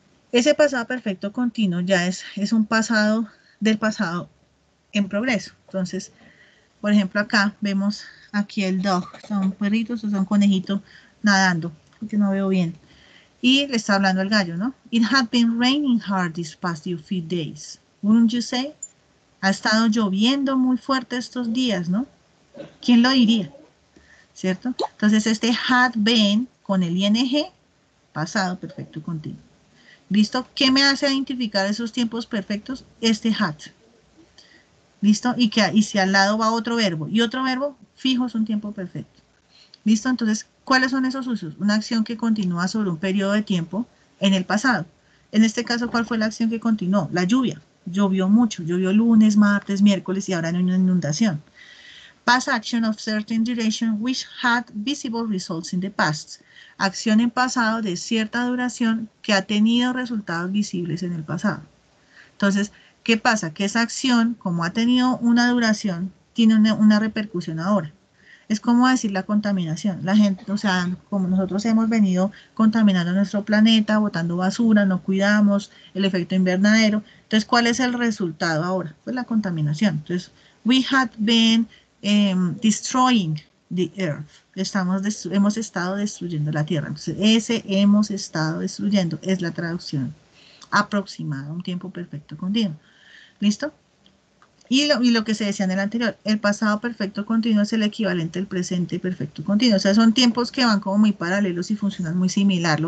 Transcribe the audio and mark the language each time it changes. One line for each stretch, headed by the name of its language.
Spanish: Ese pasado perfecto continuo ya es un pasado del pasado en progreso. Entonces, por ejemplo, acá vemos aquí el dog, son perritos o son conejitos nadando, porque no veo bien. Y le está hablando el gallo, ¿no?
English: It had been raining hard these past few days. Wouldn't you say?
Spanish: Ha estado lloviendo muy fuerte estos días, ¿no? ¿Quién lo diría? ¿Cierto? Entonces, este had been con el ing, pasado perfecto continuo. ¿Listo? ¿Qué me hace identificar esos tiempos perfectos? Este had. ¿Listo? Y si al lado va otro verbo y otro verbo, fijo es un tiempo perfecto. ¿Listo? Entonces, ¿cuáles son esos usos? Una acción que continúa sobre un periodo de tiempo en el pasado. En este caso, ¿cuál fue la acción que continuó? La lluvia. Llovió mucho. Llovió lunes, martes, miércoles y ahora hay una inundación.
English: Past action of certain duration which had visible results in the past.
Spanish: Acción en pasado de cierta duración que ha tenido resultados visibles en el pasado. Entonces, ¿qué pasa? Que esa acción, como ha tenido una duración, tiene una repercusión ahora. Es como decir la contaminación. La gente, o sea, como nosotros hemos venido contaminando nuestro planeta, botando basura, no cuidamos el efecto invernadero. Entonces, ¿cuál es el resultado ahora? Pues la contaminación.
English: Entonces, we had been destroying the earth.
Spanish: Hemos estado destruyendo la tierra. Entonces, ese hemos estado destruyendo es la traducción aproximada, un tiempo perfecto continuo. ¿Listo? Y lo que se decía en el anterior, el pasado perfecto continuo es el equivalente al presente perfecto continuo. O sea, son tiempos que van como muy paralelos y funcionan muy similar.